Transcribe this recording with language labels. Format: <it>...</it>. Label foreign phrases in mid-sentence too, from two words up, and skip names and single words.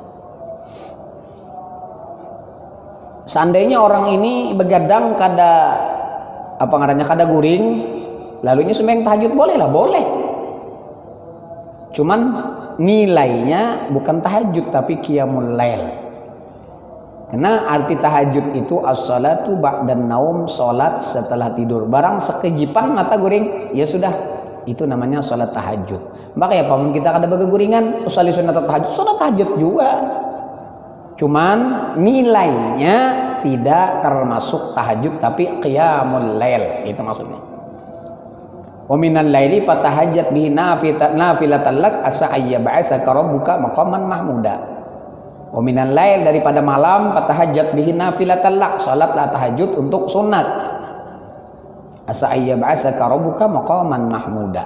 <bjn>Seandainya orang ini begadang kada apa ngarannya kada guring, lalu ini sembahyang tahajud boleh lah, boleh.</bjn> <id>Cuman nilainya bukan tahajud tapi</id> <ar>قيام الليل.</ar> <id>Karena arti tahajud itu</id> <ar>الصلاة بعد النوم,</ar> <id>salat setelah tidur.</id> <bjn>Barang sekejipan mata guring, ya sudah, itu namanya salat tahajud. Maka ya pamun kita kada berguringan, usolli sunat tahajud, salat tahajud juga.</bjn> <id>Cuman nilainya tidak termasuk tahajud tapi</id> <ar>قيام الليل,</ar> <id>itu maksudnya.</id> <ar>ومن الليل فتهجد به نافلة لك عسى أن يبعثك ربك مقاما محمودا. ومن الليل</ar> <id>daripada malam</id> <ar>فتهجد به نافلة لك,</ar> <id>salatlah tahajud untuk sunat.</id> <ar>عسى أن يبعثك ربك مقاما محمودا.</ar>